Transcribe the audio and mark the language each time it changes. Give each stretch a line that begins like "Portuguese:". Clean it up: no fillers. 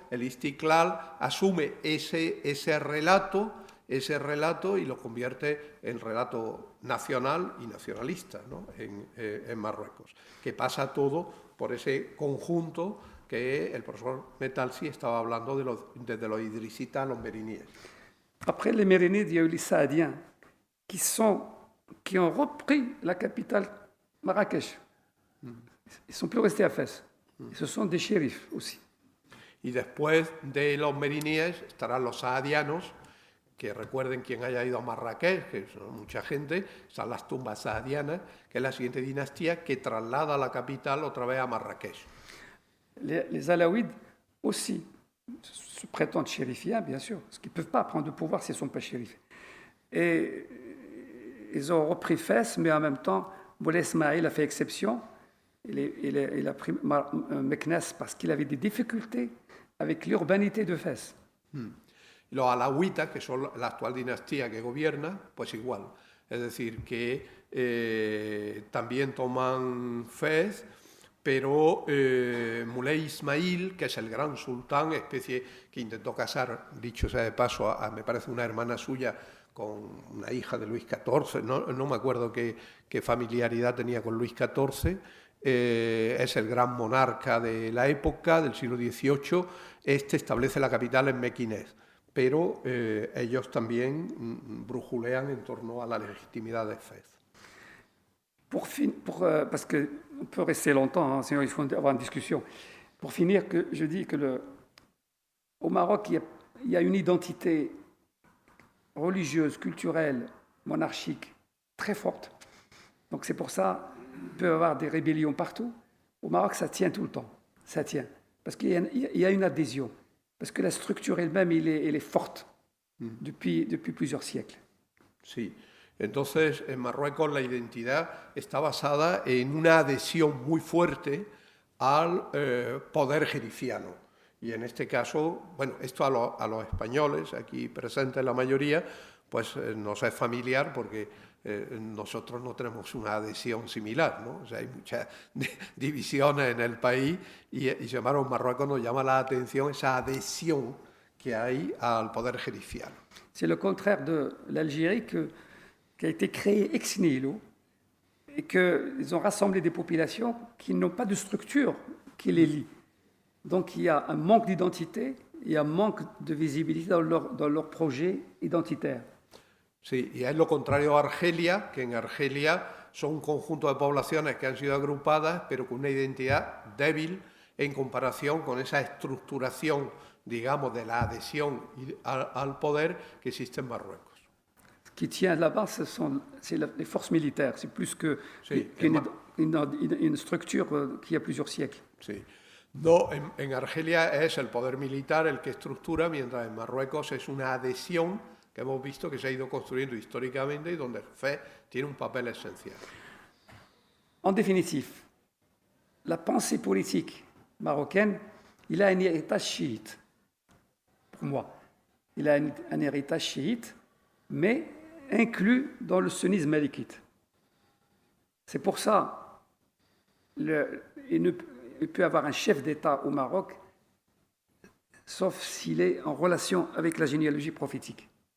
Spanish: El Istiqlal asume ese relato y lo convierte en relato nacional y nacionalista, ¿no? en Marruecos, que pasa todo por ese conjunto que el profesor Metalsi estaba hablando desde los idrisitas a los mériниdes.
French: Après les Mérinides, il y a eu les Saadiens qui ont repris la capitale Marrakech. Ils ne sont plus restés à Fès. Et ce sont des shérifs aussi.
Spanish: Y después de los meriníes estarán los saadianos, que recuerden quien haya ido a Marrakech, que son mucha gente, están las tumbas saadianas, que es la siguiente dinastía que traslada la capital otra vez a Marrakech.
French: Les Alaouides aussi se prétendent chérifiens, bien sûr, parce qu'ils ne peuvent pas prendre de pouvoir s'ils ne sont pas chérifs. Et ils ont repris Fès, mais en même temps, Moulay Ismaïl a fait exception. Il a pris Meknès parce qu'il avait des difficultés avec l'urbanité de Fès.
Spanish: Y los alawitas, que son la actual dinastía que gobierna, pues igual. Es decir, que también toman Fez, pero Moulay Ismail, que es el gran sultán, especie que intentó casar, dicho sea de paso, me parece una hermana suya con una hija de Luis XIV, no me acuerdo qué familiaridad tenía con Luis XIV, es el gran monarca de la época, del siglo XVIII, establece la capital en Mequinez, pero ellos también brujulean en torno a la legitimidad de Fez.
French: Parce qu'on peut rester longtemps, sinon il faut avoir une discussion. Pour finir, je dis que au Maroc, il y a une identité religieuse, culturelle, monarchique très forte. Donc c'est pour ça qu'il peut y avoir des rébellions partout. Au Maroc, ça tient tout le temps. Ça tient. Parce qu'il y a une adhésion. Parce que la structure elle-même, elle est forte depuis plusieurs siècles.
Spanish: Sí. Entonces, en Marruecos la identidad está basada en una adhesión muy fuerte al poder jerifiano. Y en este caso, bueno, esto a los españoles, aquí presentes la mayoría, pues nos es familiar porque nosotros no tenemos una adhesión similar, ¿no? O sea, hay muchas divisiones en el país y sin embargo en Marruecos nos llama la atención esa adhesión que hay al poder jerifiano.
French: C'est le contraire de l'Algérie qui a été créée ex nihilo et qu'ils ont rassemblé des populations qui n'ont pas de structure qui les lie. Donc il y a un manque d'identité et un manque de visibilité dans leur projet identitaire.
Spanish: Sí, y es lo contrario a Argelia, que en Argelia son un conjunto de poblaciones que han sido agrupadas, pero con una identidad débil en comparación con esa estructuración, digamos, de la adhesión al poder que existe en Marruecos.
French: Ce qui tient là-bas, c'est les forces militaires, c'est plus qu'une structure qui a plusieurs siècles.
Spanish: Sí. No, en Argelia es el poder militar el que estructura, mientras en Marruecos es una adhesión que hemos visto que se ha ido construyendo históricamente y donde Fez tiene un papel esencial.
French: En définitive, la pensée politique marocaine, il a un héritage chiite, pour moi. Il a un héritage chiite, mais inclus dans le sunnisme malikite. C'est pour ça qu'il peut avoir un chef d'État au Maroc, sauf s'il est en relation avec la généalogie prophétique.